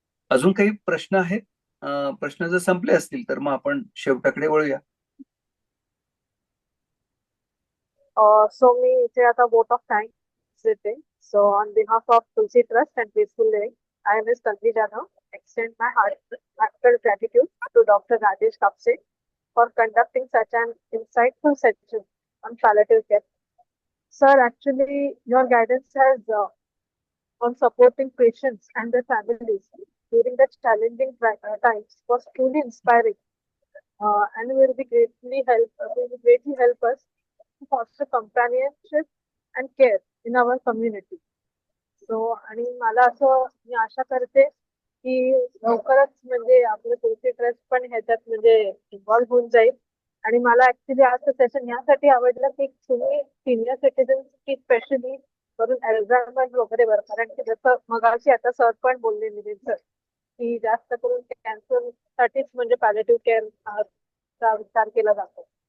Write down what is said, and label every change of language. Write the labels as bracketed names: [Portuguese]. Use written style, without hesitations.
[Marathi] अजून काही प्रश्न आहेत? प्रश्न जर संपले असतील तर मग आपण शेवटाकडे वळूया. [English] So मी इथे आता वोट ऑफ थँक्स देते. So on behalf of Tulsi trust and peaceful living, I am Ms. Tanvi Jadhav, extend my heartfelt gratitude to Dr. Rajesh Kapse for conducting such an insightful session on palliative care. Sir, actually, your guidance has on supporting patients and their families during the challenging times was truly inspiring, and will greatly help us to foster companionship and care in our community. [Marathi] So आणि मला असं मी आशा करते की लवकरच म्हणजे आपलं तुलसी trust पण ह्याच्यात म्हणजे इन्व्हॉल्व्ह होऊन जाईल. आणि मला ऍक्च्युली आजचं सेशन यासाठी आवडलं की तुम्ही सिनियर सिटीजन्स की स्पेशली करून अल्झायमर वगैरे वर, कारण की जसं मगाशी आता सर पण बोलले नितीन सर की जास्त करून कॅन्सर साठीच म्हणजे पॅलेटिव्ह केअर चा विचार केला जातो.